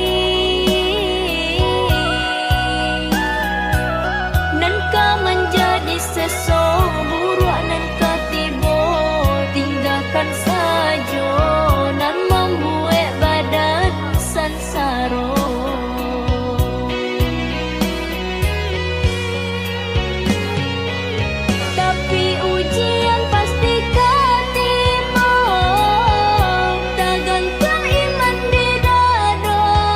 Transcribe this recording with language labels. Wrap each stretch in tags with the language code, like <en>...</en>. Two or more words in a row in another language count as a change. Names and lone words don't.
<min>Nan kau menjadi sesong buruk nan ketibo, tinggalkan saja nan membuat badan sansaro.</min> <id>Tapi ujian pasti kan tiba, tergantung iman di dada.</id>